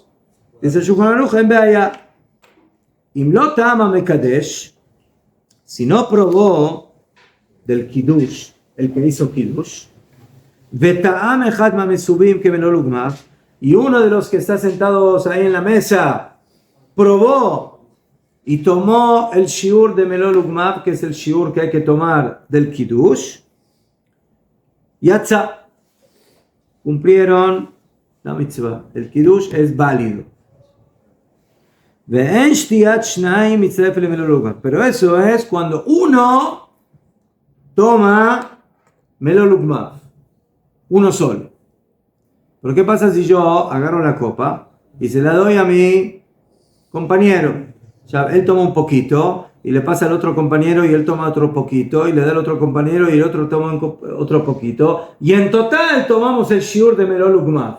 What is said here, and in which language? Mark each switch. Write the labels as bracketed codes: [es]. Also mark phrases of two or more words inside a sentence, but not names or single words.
[es] Dice Shulchan Aruch en Beaya, [he] אם לא טעם המקדש, [es] si no probó del Kiddush, el que hizo Kiddush, [he] וטעם אחד מהמסובין כמלא לוגמיו, [es] y uno de los que está sentados ahí en la mesa probó y tomó el shiur de [he] מלא לוגמיו, [es] que es el shiur que hay que tomar del Kiddush, Yatza, cumplieron la mitzvah. El Kiddush es válido. [he] ואין שתיית שניים מצטרף למלול וגמר. [es] Pero eso es cuando uno toma [he] מלא לוגמיו, [es] uno solo. Pero ¿qué pasa si yo agarro la copa y se la doy a mi compañero? Ya, él toma un poquito y le pasa al otro compañero y él toma otro poquito y le da al otro compañero y el otro toma otro poquito y en total tomamos el shiur de [he] מלא לוגמיו.